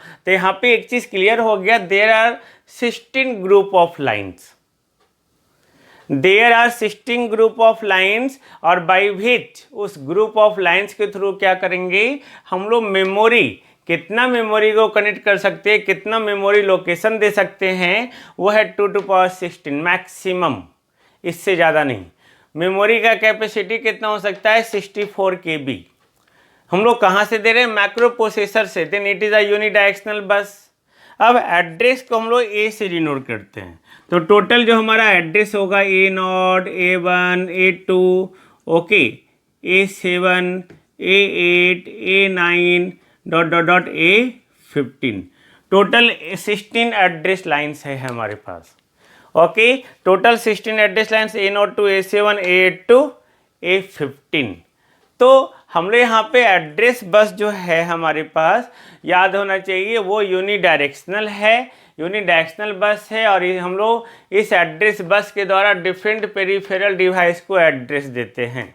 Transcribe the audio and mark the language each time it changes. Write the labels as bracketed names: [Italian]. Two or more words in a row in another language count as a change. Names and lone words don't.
[Hindi] तो यहाँ पे एक चीज़ क्लियर हो गया, [English] there are 16 group of lines, there are 16 group of lines, [Hindi] और [English] by which [Hindi] उस [English] group of lines [Hindi] के थ्रू क्या करेंगे हम लोग, मेमोरी, कितना मेमोरी को कनेक्ट कर सकते हैं, कितना [English] memory location [Hindi] दे सकते हैं, वो है [English] 2 to power 16 maximum, [Hindi] इससे ज़्यादा नहीं। मेमोरी का कैपेसिटी कितना हो सकता है, 64 KB। हम लोग कहाँ से दे रहे हैं, [English] micro processor [Hindi] से, [English] then it is a unidirectional bus. [Hindi] अब एड्रेस को हम लोग ए से डिनोट करते हैं, तो टोटल जो हमारा एड्रेस होगा A0, A1, A2, ओके, A7, A8, A9 डॉट A15, टोटल [English] 16 address lines [Hindi] है हमारे पास, ओके, टोटल [English] 16 address lines A0 to A7, A8 to A15. [Hindi] तो हम लोग यहाँ पे [English] address bus [Hindi] जो है हमारे पास याद होना चाहिए वो यूनिडायरेक्शनल है, [English] unidirectional bus [Hindi] है, और हम लोग इस [English] address bus [Hindi] के द्वारा [English] different peripheral device [Hindi] को एड्रेस देते हैं।